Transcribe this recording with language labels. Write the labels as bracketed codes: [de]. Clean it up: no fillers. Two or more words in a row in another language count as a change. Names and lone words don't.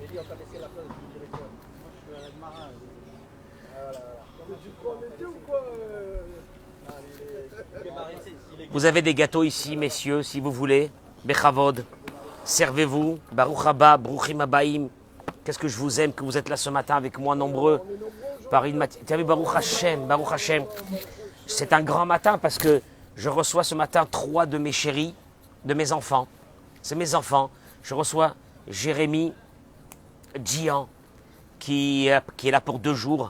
[fr] Vous avez des gâteaux ici, messieurs, si vous voulez. Bechavod, servez-vous. [he] ברוך הבא, ברוכים הבאים. [fr] Qu'est-ce que je vous aime que vous êtes là ce matin avec moi, nombreux. Par une matinée. Tu as vu, [he] ברוך השם, ברוך השם. [fr] C'est un grand matin parce que je reçois ce matin 3 de mes chéris, de mes enfants. C'est mes enfants. Je reçois Jérémy Gian, qui est là pour 2 jours.